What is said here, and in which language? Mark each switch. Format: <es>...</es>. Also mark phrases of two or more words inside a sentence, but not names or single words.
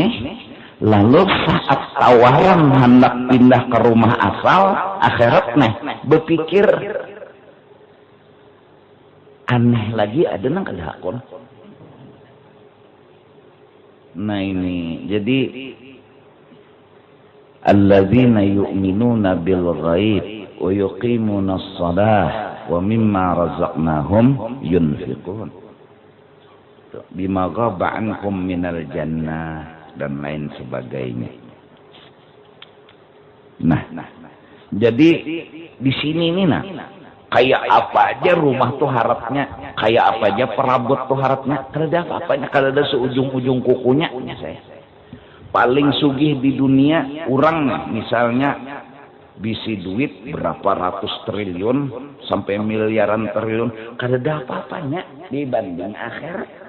<bjn>Lalu saat tawaran hendak pindah ke rumah asal akhirat nih berpikir aneh lagi ada nang kada hakun.</bjn> <ar>Nah ini jadi الذين يؤمنون بالغيب ويقيمون الصلاة ومما رزقناهم ينفقون بما غاب عنهم من الجنة</ar> <id>dan lain sebagainya.</id> <bjn>Nah, jadi di sini nih kayak apa aja rumah tuh harapnya, kayak apa aja perabot tuh harapnya, kada apa-apanya, kada ada seujung-ujung kukunya saya. Paling sugih di dunia orang misalnya bisi duit berapa ratus triliun sampai miliaran triliun, kada ada apa-apanya dibanding akhirat.</bjn>